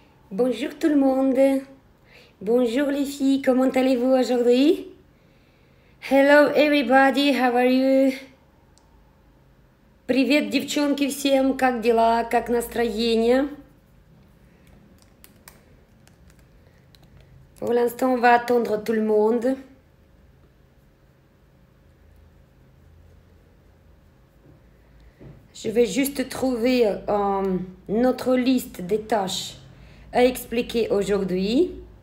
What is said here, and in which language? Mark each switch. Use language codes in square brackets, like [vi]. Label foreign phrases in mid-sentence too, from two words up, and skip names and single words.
[fr] Bonjour tout le monde. Bonjour les filles, comment allez-vous aujourd'hui? [en] Hello everybody, how are you? [ru] Привет, девчонки, всем, как дела, как настроение? [fr] Pour l'instant, on va attendre tout le monde. Je vais juste trouver notre liste des tâches à expliquer aujourd'hui.